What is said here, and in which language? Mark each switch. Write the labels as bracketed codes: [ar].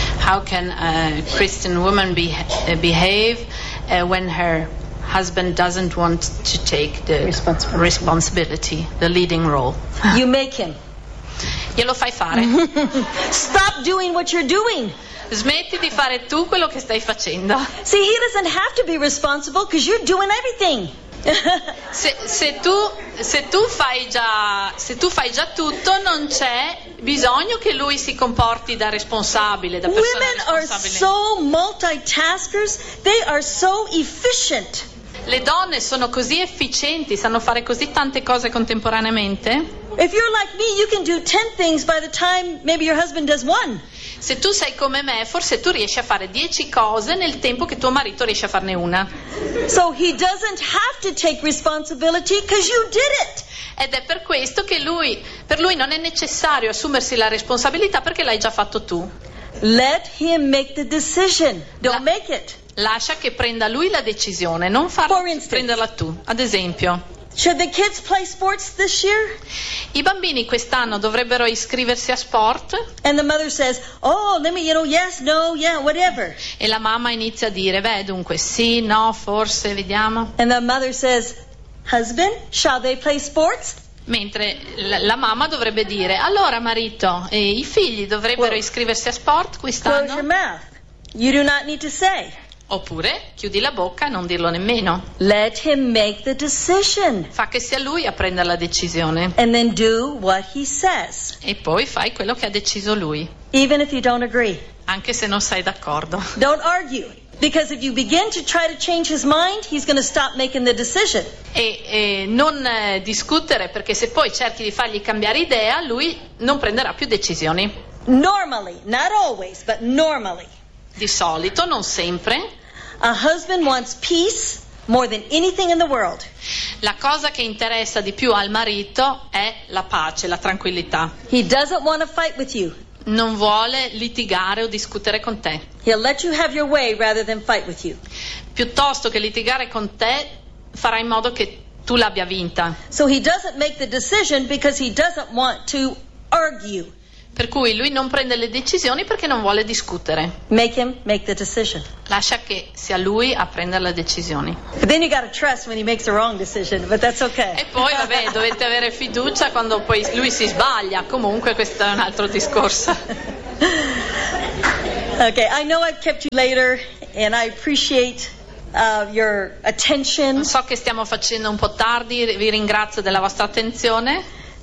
[en] How can a Christian woman behave when her husband doesn't want to take the responsibility, the leading role? You make him. [it] Glielo fai fare. [en] Stop doing what you're doing. [it] Smetti di fare tu quello che stai facendo. [en] See, he doesn't have to be responsible because you're doing everything. [it] se tu fai già tutto, non c'è bisogno che lui si comporti da responsabile, da persona [en] Women are so multitaskers, they are so efficient. [it] Le donne sono così efficienti, sanno fare così tante cose contemporaneamente. [en] If you're like me, you can do 10 things by the time maybe your husband does one. [it] Se tu sei come me, forse tu riesci a fare 10 cose nel tempo che tuo marito riesce a farne una. [en] So he doesn't have to take responsibility because you did it. [it] Ed è per questo che per lui non è necessario assumersi la responsabilità perché l'hai già fatto tu. [en] Let him make the decision. Don't make it. [it] Lascia che prenda lui la decisione, non farla prenderla tu. Ad esempio. [en] Should the kids play sports this year? [it] I bambini quest'anno dovrebbero iscriversi a sport. [en] And the mother says, oh, let me, you know, yes, no, yeah, whatever. [it] E la mamma inizia a dire, beh, dunque, sì, no, forse, vediamo. [en] And the mother says, husband, shall they play sports? [it] Mentre la mamma dovrebbe dire, allora, marito, e i figli dovrebbero iscriversi a sport quest'anno? [en] Close your mouth. You do not need to say. [it] Oppure chiudi la bocca e non dirlo nemmeno. [en] Let him make the decision. [it] Fa che sia lui a prendere la decisione. [en] And then do what he says. [it] E poi fai quello che ha deciso lui. [en] Even if you don't agree. [it] Anche se non sei d'accordo. [en] Don't argue, because if you begin to try to change his mind, he's going to stop making the decision. [it] E non discutere, perché se poi cerchi di fargli cambiare idea, lui non prenderà più decisioni. [en] Normally, not always, but normally. [it] Di solito, non sempre. [en] A husband wants peace more than anything in the world. [it] La cosa che interessa di più al marito è la pace, la tranquillità. [en] He doesn't want to fight with you. [it] Non vuole litigare o discutere con te. [en] He'll let you have your way rather than fight with you. [it] Piuttosto che litigare con te, farà in modo che tu l'abbia vinta. [en] So he doesn't make the decision because he doesn't want to argue. [it] Per cui lui non prende le decisioni perché non vuole discutere. [en] Make him make the decision. [it] Lascia che sia lui a prendere le decisioni. [en] But then you gotta trust when he makes the wrong decision, but that's okay. [it] E poi vabbè, dovete avere fiducia quando poi lui si sbaglia. Comunque questo è un altro discorso. [en] Okay, I know I've kept you later and I appreciate your attention. [it] So che stiamo facendo un po' tardi, vi ringrazio della vostra attenzione.